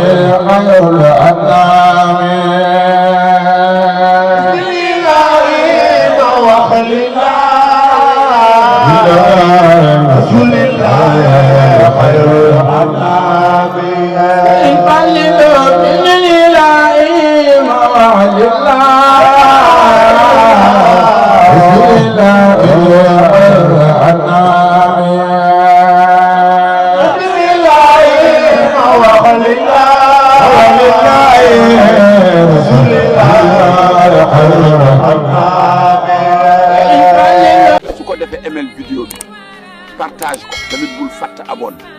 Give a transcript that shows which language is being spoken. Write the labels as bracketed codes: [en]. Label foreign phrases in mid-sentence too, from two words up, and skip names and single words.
[ar] خير الأنام رسول الله خير الأنام يقلد من الإله موعد الله رسول الله خير الأنام رسول الله موعد الله رسول الله خير الأنام [wo] su ko defee ml vidéo bi partage ko tamit bul fàtte abonné